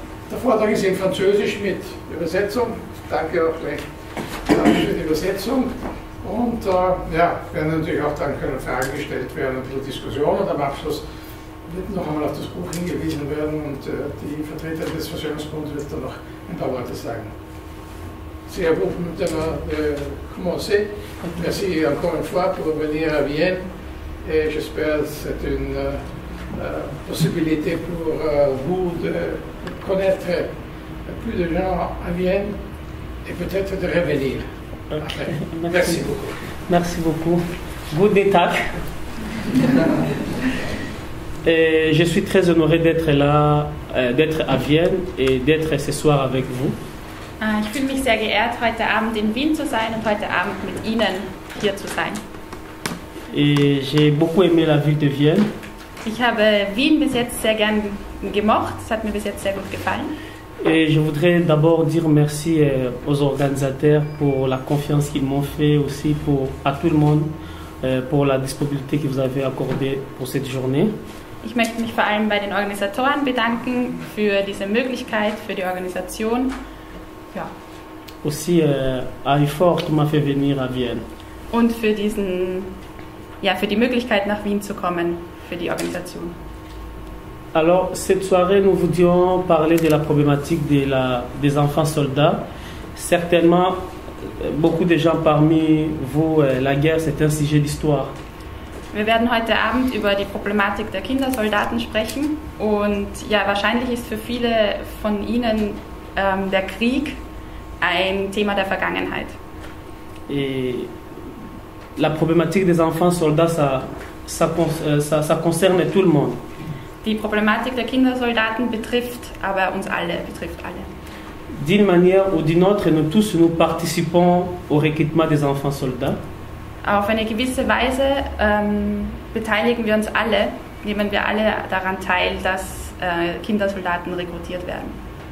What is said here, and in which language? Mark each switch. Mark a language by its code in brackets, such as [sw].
[de] Der Vortrag ist in Französisch mit Übersetzung. Danke auch gleich für die Übersetzung. Und ja, werden natürlich auch dann können Fragen gestellt werden und eine Diskussion. Und am Abschluss wird noch einmal auf das Buch hingewiesen werden und die Vertreterin des Versöhnungsbundes wird dann noch ein paar Worte sagen. [fr] C'est à vous de commencer. Merci encore une fois pour venir à Vienne. Et j'espère que c'est une possibilité pour vous de connaître plus de gens à Vienne et peut-être de revenir. Okay. Merci beaucoup. Merci beaucoup. [de] Guten Tag. [fr] Je suis très honoré d'être là, d'être à Vienne et d'être ce soir avec vous. [de] Ich fühle mich sehr geehrt, heute Abend in Wien zu sein und heute Abend mit Ihnen hier zu sein. [fr] Et j'ai beaucoup aimé la ville de Vienne. [de] Ich habe Wien bis jetzt sehr gern gemocht, es hat mir bis jetzt sehr gut gefallen. [fr] Et je voudrais d'abord dire merci aux organisateurs pour la confiance qu'ils m'ont fait, aussi à tout le monde pour la disponibilité que vous avez accordée pour cette journée. [de] Ich möchte mich vor allem bei den Organisatoren bedanken für diese Möglichkeit, für die Organisation. Ja. [fr] Aussi à IFOR qui m'a fait venir à Vienne. [de] Und für für die Möglichkeit nach Wien zu kommen, für die Organisation. [fr] Alors, cette soirée, nous voulions parler de la problématique des enfants soldats. Certainement, beaucoup de gens parmi vous, la guerre, c'est un sujet d'histoire. [de] Wir werden heute Abend über die Problematik der Kindersoldaten sprechen und ja, wahrscheinlich ist für viele von Ihnen der Krieg ein Thema der Vergangenheit. [fr] Et la problématique des enfants soldats, ça concerne tout le monde. [de] Die Problematik der Kindersoldaten betrifft aber uns alle, betrifft alle. [fr] D'une manière ou d'une autre, nous tous nous participons au recrutement des enfants soldats. [de] Auf eine gewisse Weise beteiligen wir uns alle, nehmen wir alle daran teil, dass Kindersoldaten rekrutiert werden.